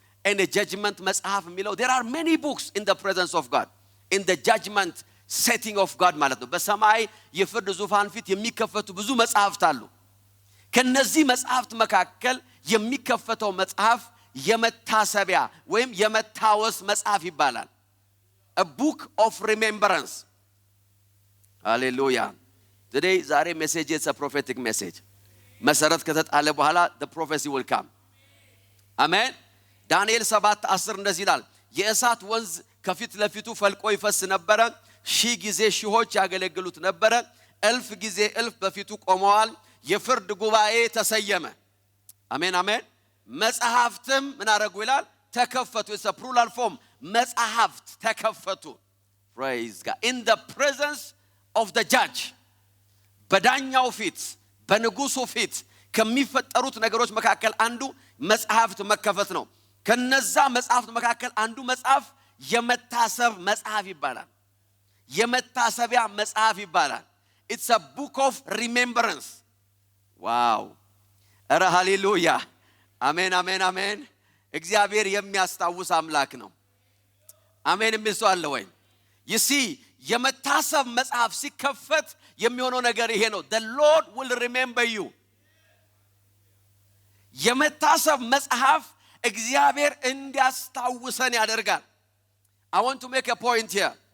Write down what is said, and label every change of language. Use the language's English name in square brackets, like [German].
[English] and a judgment [Amharic] መጽሐፍ የሚለው [English] there are many books in the presence of God, [Amharic] in the judgment setting of God ማለት ነው። በሰማይ የፍርድ ዙፋን ፊት የሚከፈቱ ብዙ መጽሐፍት አሉ። ከነዚህ መጽሐፍት መካከል የሚከፈተው መጽሐፍ የመታሰቢያ ወይም የመታወስ መጽሐፍ ይባላል። [English] a book of remembrance. hallelujah. today [Amharic] ዛሬ ሜሴጅ [English] is a prophetic message. [Amharic] መሰረት ከተጣለ በኋላ [English] the prophecy will come. [Amharic] አሜን። ዳንኤል 7:10 እንደዚህ ይላል፣ የእሳት ወንዝ ከፊት ለፊቱ ፈልቆ ይፈስ ነበር፣ ሺህ ጊዜ ሺዎች ያገለግሉት ነበር፣ እልፍ ጊዜ እልፍ በፊቱ ቆመዋል፣ የፍርድ ጉባኤ ተሰየመ። አሜን አሜን። መጽሐፍትም ምን አደረጉ ይላል? ተከፈቱ። [English] it's a plural form. [Amharic] መጽሐፍት ተከፈቱ። [English] praise God. in the presence of the judge, [Amharic] በዳኛው ፊት በንጉሱ ፊት ከሚፈጠሩት ነገሮች መካከል አንዱ መጽሐፍት መከፈት ነው። ከነዛ መጽሐፍት መካከል አንዱ መጽሐፍ የመታሰብ መጽሐፍ ይባላል። የመታሰቢያ መጽሐፍ ይባላል። [English] it's a book of remembrance. [Amharic] wow. ኧረ ሃሌሉያ። አሜን አሜን አሜን። እግዚአብሔር የሚያስታውስ አምላክ ነው። አሜን የሚል ሰው አለ ወይ? [English] you see [Amharic] የመታሰብ መጽሐፍ ሲከፈት የሚሆነው ነገር ይሄ ነው። [English] the Lord will remember you. [Amharic] የመታሰብ መጽሐፍ እግዚአብሔር እንዲያስታውሰን ያደርጋል። [English] I want to make a point here.